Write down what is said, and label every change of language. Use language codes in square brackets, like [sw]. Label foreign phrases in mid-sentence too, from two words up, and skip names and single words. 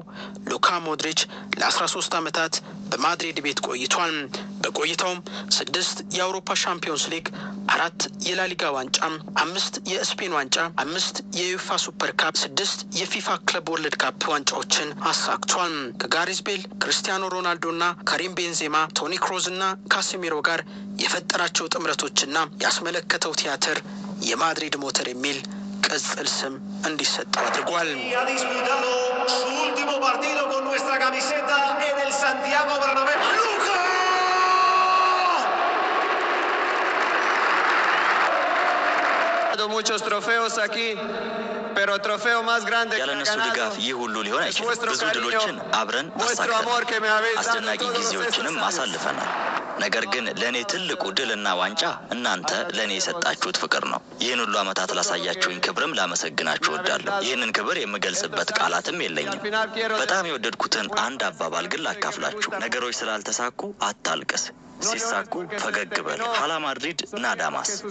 [am] ሉካ ሞድሪች ለ13 ዓመታት በማድሪድ ቤት ቆይቷል። በቆይታውም 6 የአውሮፓ ሻምፒዮንስ ሊግ፣ 4 የላሊጋ ዋንጫ፣ 5 የስፔን ዋንጫ፣ 5 የዩፋ ሱፐር ካፕ፣ 6 የፊፋ ክለብ ወርልድ ካፕ ዋንጫዎችን አሳክቷል። ከጋሪዝ ቤል፣ ክርስቲያኖ ሮናልዶና ካሪም ቤንዜማ፣ ቶኒ ክሮዝና ካሴሚሮ ጋር የፈጠራቸው ጥምረቶችና ያስመለከተው ቲያትር የማድሪድ ሞተር የሚል ቅጽል ስም እንዲሰጠው አድርጓል። [es] muchos trofeos aquí, pero trofeo más grande que [am] ያለነሱ ድጋፍ ይህ ሁሉ ሊሆን አይችልም። ብዙ ድሎችን አብረን አሳክተናል፣ አስደናቂ ጊዜዎችንም አሳልፈናል። ነገር ግን ለእኔ ትልቁ ድልና ዋንጫ እናንተ ለእኔ የሰጣችሁት ፍቅር ነው። ይህን ሁሉ ዓመታት ላሳያችሁኝ ክብርም ላመሰግናችሁ እወዳለሁ። ይህንን ክብር የምገልጽበት ቃላትም የለኝም። በጣም የወደድኩትን አንድ አባባል ግን ላካፍላችሁ። ነገሮች ስላልተሳኩ አታልቅስ፣ ሲሳኩ ፈገግ በል። [es] Hala Madrid nada más።